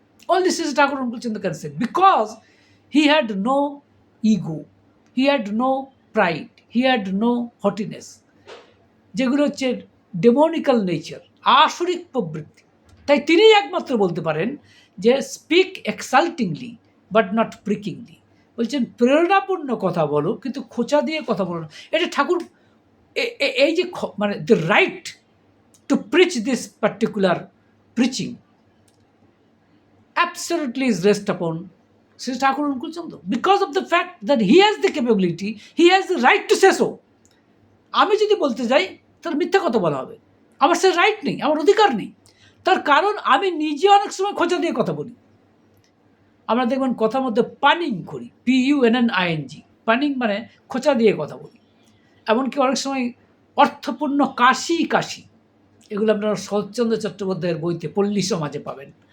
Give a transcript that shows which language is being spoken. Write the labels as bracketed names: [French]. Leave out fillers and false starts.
[English] all this is Thakur Anukulchandra can say, because he had no ego, he had no pride, he had no haughtiness, [Bangla] যেগুলো হচ্ছে ডেমনিক্যাল nature, আসরিক প্রবৃত্তি। তাই তিনিই একমাত্র বলতে পারেন যে [English] Speak exaltingly but not prickingly. [Bangla] বলছেন প্রেরণাপূর্ণ কথা বলো কিন্তু খোঁচা দিয়ে কথা বলো না। এটা ঠাকুর এই যে মানে [English] The right to preach this particular preaching absolutely is rest upon Sri Thakur Anukulchandra, because of the fact that he has the capability, he has the right to say so. [Bangla] আমি যদি বলতে যাই তাহলে মিথ্যা কথা বলা হবে, আমার সে রাইট নেই, আমার অধিকার নেই। তার কারণ আমি নিজে অনেক সময় খোঁচা দিয়ে কথা বলি। আমরা দেখবেন কথার মধ্যে পানিং করি, PUNNING, পানিং মানে খোঁচা দিয়ে কথা বলি। এমনকি অনেক সময় অর্থপূর্ণ কাশি, এগুলো আপনারা শরৎচন্দ্র চট্টোপাধ্যায়ের বইতে পল্লী সমাজে পাবেন।